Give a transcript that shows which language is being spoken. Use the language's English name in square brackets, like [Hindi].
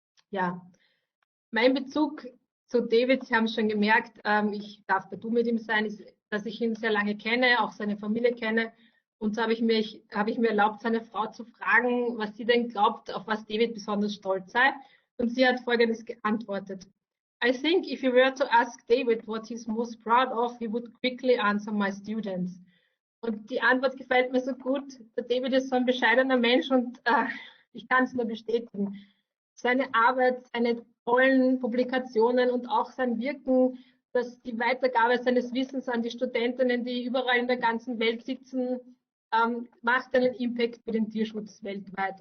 [German] Ja, mein Bezug zu David, Sie haben es schon gemerkt, ich darf bei Du mit ihm sein, ist, dass ich ihn sehr lange kenne, auch seine Familie kenne. Und so habe ich mir erlaubt, seine Frau zu fragen, was sie denn glaubt, auf was David besonders stolz sei. Und sie hat Folgendes geantwortet. [English] I think if you were to ask David what he's most proud of, he would quickly answer my students. [German] Und die Antwort gefällt mir so gut. Der David ist so ein bescheidener Mensch und ich kann es nur bestätigen. Seine Arbeit, seine tollen Publikationen und auch sein Wirken, dass die Weitergabe seines Wissens an die Studentinnen, die überall in der ganzen Welt sitzen, macht einen Impact für den Tierschutz weltweit.